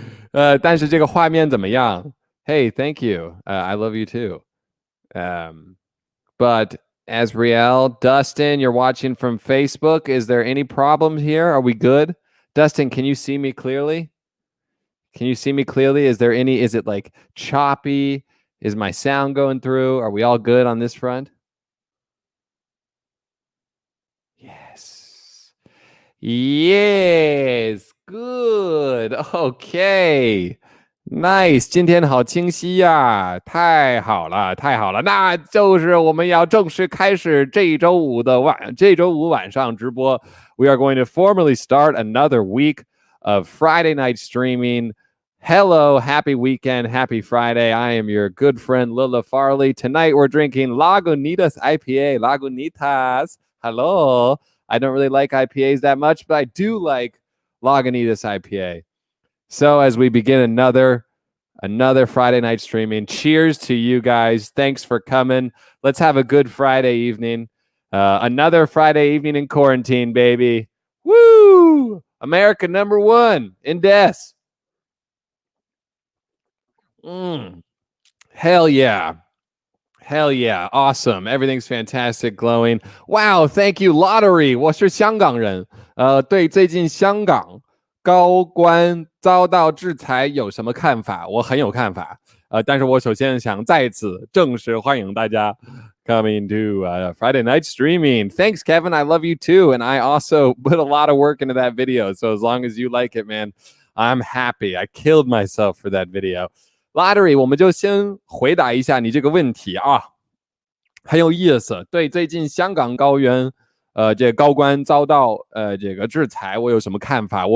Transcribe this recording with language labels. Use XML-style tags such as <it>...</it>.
<zh>但是这个画面怎么样</zh> <en>Hey, thank you. I love you too. But Asriel, Dustin, you're watching from Facebook. Is there any problem here? Are we good? Dustin, can you see me clearly? Can you see me clearly? Is it like choppy? Is my sound going through? Are we all good on this front? Yes. Yes. Good. Okay.</en> <zh>Nice， 今天好清晰呀，太好了，太好了，那就是我们要正式开始这周五晚上直播。</zh> <en>We are going to formally start another week of Friday night streaming. Hello, happy weekend, happy Friday. I am your good friend Lila Farley. Tonight we're drinking Lagunitas IPA. Lagunitas. Hello. I don't really like IPAs that much, but I do like Lagunitas IPA. So as we begin another Friday night streaming, cheers to you guys. Thanks for coming. Let's have a good Friday evening. Another Friday evening in quarantine, baby. Woo! America number one in deaths. Hell yeah. Hell yeah. Awesome. Everything's fantastic, glowing. Wow, thank you, Lottery.</en> <zh>我是香港人。对最近香港高官遭到制裁有什么看法？我很有看法。但是我首先想再次正式欢迎大家</zh> <en>coming to Friday night streaming. Thanks, Kevin. I love you too. And I also put a lot of work into that video. So as long as you like it, man, I'm happy. I killed myself for that video.</en> <zh>Lottery， 我们就先回答一下你这个问题啊，很有意思。对，最近香港这高官遭到这个制裁，我有什么看法？</zh>